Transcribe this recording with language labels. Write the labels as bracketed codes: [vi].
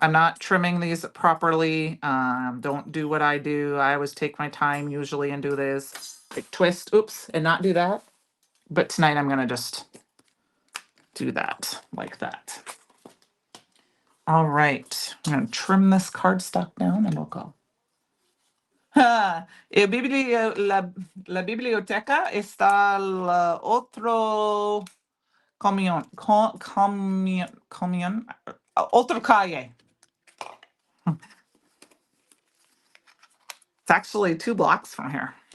[en] I'm not trimming these properly. Don't do what I do. I always take my time usually and do this. Like twist, oops, and not do that. But tonight I'm going to just do that like that. All right. I'm going to trim this cardstock down and we'll go. [es] La biblioteca está al otro otro calle. [en] It's actually 2 blocks from here.